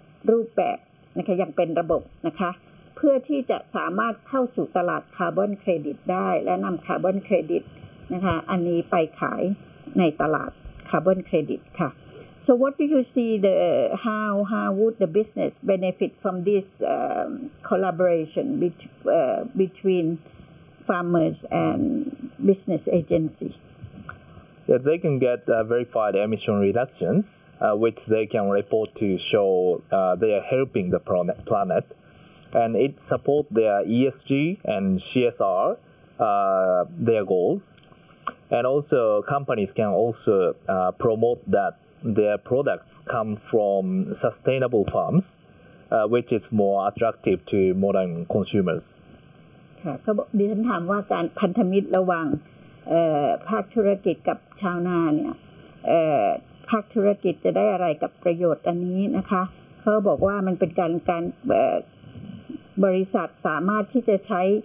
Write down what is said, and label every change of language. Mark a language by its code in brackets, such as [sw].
[th] รูปแบบนะคะอย่างเป็นระบบนะคะเพื่อที่จะสามารถเข้าสู่ตลาดคาร์บอนเครดิตได้และนำคาร์บอนเครดิตนะคะอันนี้ไปขายในตลาดคาร์บอนเครดิตค่ะ [en] So what do you see the how would the business benefit from this collaboration between farmers and business agency? Yeah, they can get verified emission reductions, which they can report to show they are helping the planet, and it support their ESG and CSR their goals, and also companies can also promote that. Their products come from sustainable farms, which is more attractive to modern consumers. [th] ค่ะ ดิฉันถามว่าการพันธมิตรระหว่างภาคธุรกิจกับชาวนาเนี่ยภาคธุรกิจจะได้อะไรกับประโยชน์อันนี้นะคะเขาบอกว่ามันเป็นการบริษัทสามารถที่จะใช้